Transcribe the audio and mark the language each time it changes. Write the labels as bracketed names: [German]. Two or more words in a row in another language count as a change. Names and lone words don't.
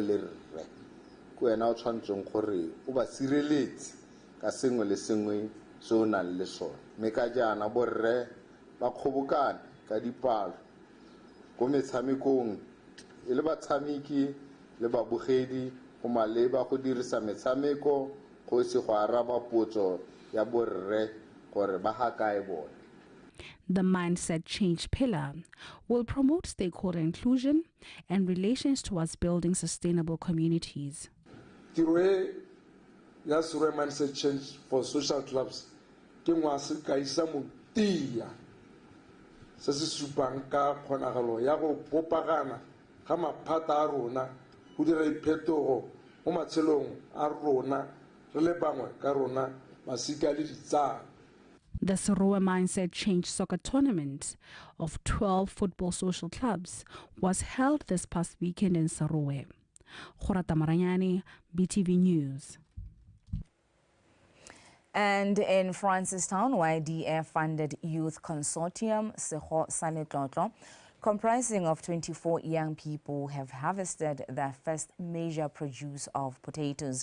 [Tswana] le rre ke wena o tshwantseng gore o ba sireletse ka sengwe le sengwe se o nang le sone mme ka jaana borre ba kgobokane ka dipalo go metshamekong e le batshameki le babogedi go maleba go dirisa metshameko go se go araba potso ya borre gore ba hakae bone. [English] The Mindset Change pillar will promote stakeholder inclusion and relations towards building sustainable communities. [Tswana] Tiro ya Serowe Mindset Change [English] for social clubs [Tswana] ke ngwase ka isa motia se se supang ka kgonagalo ya go bopagana ga maphata a rona go dira diphetogo mo matshelong a rona re le bangwe ka rona masika le ditsala. [English] The Serowe Mindset Change soccer tournament of 12 football social clubs was held this past weekend in Serowe. Horata Maranyani, BTV News. And in Francistown, YDF-funded youth consortium, Seho Saletlotlo, comprising of 24 young people, have harvested their first major produce of potatoes.